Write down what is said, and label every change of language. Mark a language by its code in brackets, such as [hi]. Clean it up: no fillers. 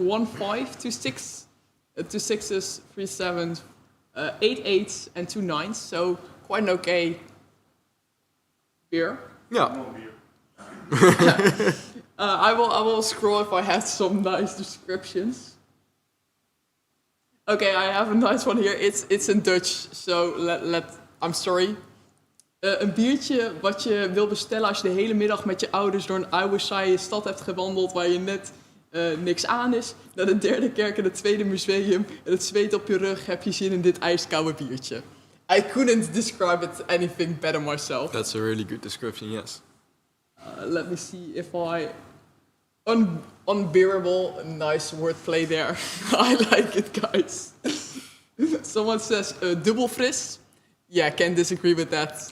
[en] 1 5, 2 6, 2 6s, 3 7s, 8 8s, and 2 9s. So quite an okay beer. Yeah. I will scroll if I have some nice descriptions. Okay, I have a nice one here. It's in Dutch, so I'm sorry. [nl] Een biertje wat je wil bestellen als je de hele middag met je ouders door een oude saaie stad hebt gewandeld, waar je net niks aan is. Naar de derde kerk en het tweede museum. En het zweet op je rug. Heb je zin in dit ijskoude biertje? [en] I couldn't describe it anything better myself. That's a really good description, yes. Let me see if I... unbearable, nice wordplay there. I like it, guys. Someone says [nl] dubbel fris. [en] Yeah, can't disagree with that.